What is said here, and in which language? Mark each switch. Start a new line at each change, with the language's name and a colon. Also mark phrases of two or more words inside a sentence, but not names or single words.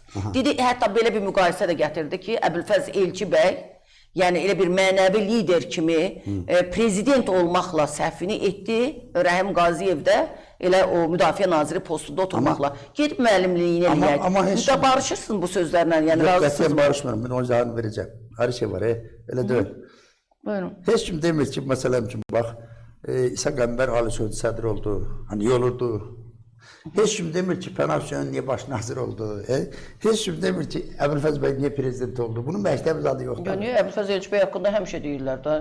Azerbaijani: Dedi, hətta belə bir müqayisə də gətirdi ki, Əbülfəz Elçi bəy, yəni elə bir mənəvi lider kimi prezident olmaqla səhvini etdi. Rəhim Qaziyev də elə o müdafiə naziri postunda oturmaqla. Gedib müəllimliyini eləyək. Burada barışırsın bu sözlərlə, yəni razısınız mı?
Turkish: Barışmıram, ben o cevabını vereceğim. Her şey var, öyle değil. Buyurun.
Azerbaijani: Heç kim demir ki, məsələn üçün, bax, İsa Qəmbər Ali Sözcü sədr oldu, hani
Turkish: iyi olurdu.
Azerbaijani: Heç kim demir ki, Pənah Hüseyin niyə baş nazir oldu. Heç kim demir ki, Əbülfəz bəy niyə prezident oldu. Bunun məktəb adı yoxdur. Niyə Əbülfəz Elçi bəy haqqında həmişə deyirlər də.